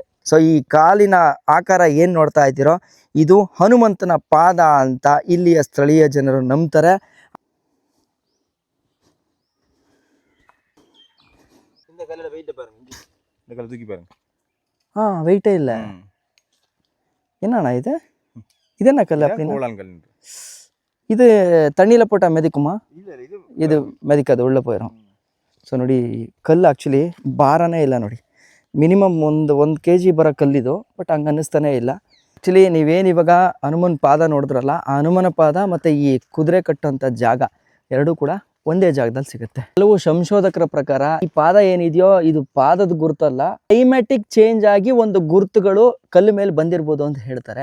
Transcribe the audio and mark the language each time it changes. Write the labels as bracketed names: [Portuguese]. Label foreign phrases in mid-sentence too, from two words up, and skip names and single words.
[Kannada] ಸೊ ಈ ಕಾಲಿನ ಆಕಾರ ಏನು ನೋಡ್ತಾ ಇದ್ದೀರೋ ಇದು ಹನುಮಂತನ ಪಾದ ಅಂತ ಇಲ್ಲಿಯ ಸ್ಥಳೀಯ ಜನರು ನಂಬ್ತಾರೆ. ಹಾಂ, ವೆಯ್ಟೇ ಇಲ್ಲ. ಏನಣ್ಣ ಇದು? ಇದೇನ ಕಲ್ಲ? [Tamil] இது தண்ணியில் போட்டால் மெதிக்குமா? இது மெதிக்காது, உள்ளே போயிடும். [Kannada] ಸೊ ನೋಡಿ, ಕಲ್ಲು ಆ್ಯಕ್ಚುಲಿ ಭಾರನೇ ಇಲ್ಲ ನೋಡಿ. ಮಿನಿಮಮ್ ಒಂದು kg ಬರೋ ಕಲ್ಲಿದು, ಬಟ್ ಹಂಗೆ ಅನ್ನಿಸ್ತಾನೇ ಇಲ್ಲ. ಆ್ಯಕ್ಚುಲಿ ನೀವೇನು ಇವಾಗ ಹನುಮನ ಪಾದ ನೋಡಿದ್ರಲ್ಲ, ಆ ಹನುಮನ ಪಾದ ಮತ್ತು ಈ ಕುದುರೆ ಕಟ್ಟೋಂಥ ಜಾಗ ಎರಡೂ ಕೂಡ ಒಂದೇ ಜಾಗದಲ್ಲಿ ಸಿಗುತ್ತೆ. ಕೆಲವು ಸಂಶೋಧಕರ ಪ್ರಕಾರ ಈ ಪಾದ ಏನಿದೆಯೋ ಇದು ಪಾದದ ಗುರುತಲ್ಲ, [English] climatic change [Kannada] ಆಗಿ ಒಂದು ಗುರುತುಗಳು ಕಲ್ಲು ಮೇಲೆ ಬಂದಿರ್ಬೋದು ಅಂತ ಹೇಳ್ತಾರೆ.